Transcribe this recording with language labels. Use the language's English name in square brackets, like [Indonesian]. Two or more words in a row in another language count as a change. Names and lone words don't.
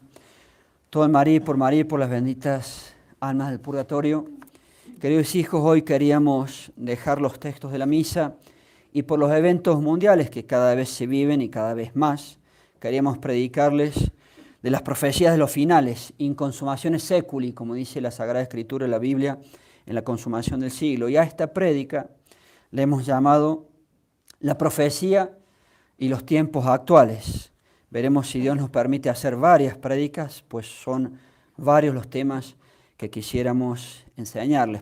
[Spanish] Todo en María y por las benditas almas del purgatorio. Queridos hijos, hoy queríamos dejar los textos de la misa y por los eventos mundiales que cada vez se viven y cada vez más, queríamos predicarles de las profecías de los finales, [Latin] in consumatione seculi, [Spanish] como dice la Sagrada Escritura de la Biblia, en la consumación del siglo. Y a esta prédica le hemos llamado la profecía y los tiempos actuales. Veremos si Dios nos permite hacer varias prédicas, pues son varios los temas que quisiéramos enseñarles.